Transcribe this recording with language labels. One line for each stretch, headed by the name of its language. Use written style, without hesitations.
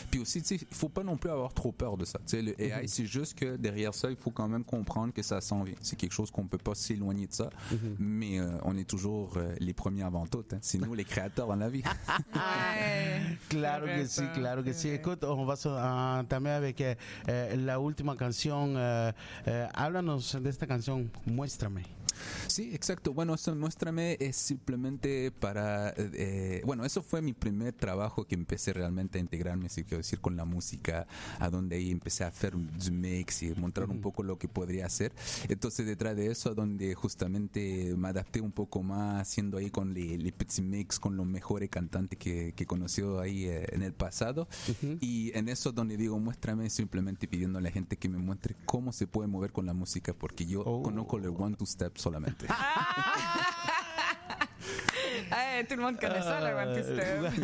French: Puis aussi, il ne faut pas non plus avoir trop peur de ça. T'sais, le AI, c'est juste que derrière ça, il faut quand même comprendre que ça s'en vient. C'est quelque chose qu'on ne peut pas s'éloigner de ça. Mais on est toujours les premiers avant tout. Hein. C'est nous les créateurs dans la vie.
Spanish: claro que si.
French: Écoute, on va entamer avec
Spanish: la ultime canción. Háblanos de esta canción, Muéstrame. Sí, exacto. Bueno, eso Muéstrame es simplemente para... bueno, eso fue mi primer trabajo que empecé realmente a integrarme, si quiero decir, con la música, a donde ahí empecé a hacer un mix y mostrar un poco lo que podría hacer. Entonces, detrás de eso, donde justamente me adapté un poco más, haciendo ahí con el petit mix, con los mejores cantantes que he conocido ahí en el pasado. Y en eso, donde digo Muéstrame, simplemente pidiendo a la gente que me muestre cómo se puede mover con la música, porque yo conozco el One Two Step solamente.
French: Hey, tout le monde connaît ça, le One Two Step.